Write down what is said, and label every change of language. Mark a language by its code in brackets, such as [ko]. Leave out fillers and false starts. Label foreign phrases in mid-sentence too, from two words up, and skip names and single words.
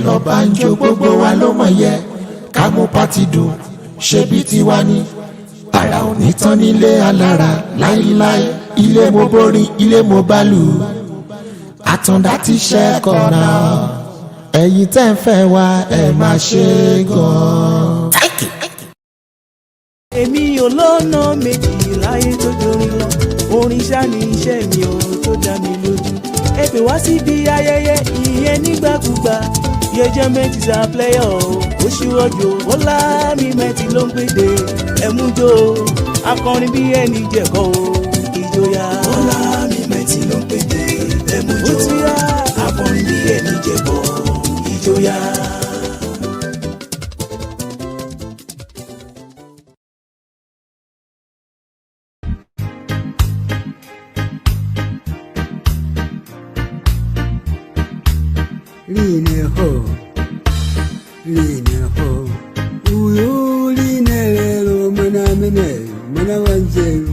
[yo] lọ́ba ń jó gbogbo wa ló mọ̀ yẹ ká mú pátì dùn ṣebí tiwa ni ara ò ní tán nílé alára láíláí ilé mo borin ilé mo bá lù àtàndá ti ṣẹ́kọ̀ náà ẹ̀yin tẹ́ ń fẹ́ wa ẹ̀ máa ṣe gan-an. Èmi ò lọ́nà méjì láyé tó dorin lọ orin ṣá ni iṣẹ́ mi ò tó dá mi lójú ẹ pè wá síbi ayẹyẹ ìyẹn nígbàkúgbà [en] Enjoyment is a player [yo] ó ṣíwọ́jò ó láàmì mẹ́tì ló ń pèdè ẹ̀mújó akọrin bí ẹni jẹ̀kọ́ ìjòyà ó láàmì mẹ́tì ló ń pèdè ẹ̀mújó akọrin bí ẹni jẹ̀kọ́ ìjòyà. [ny] Line ho, uyu line lelo mana mene, mana wanzeru.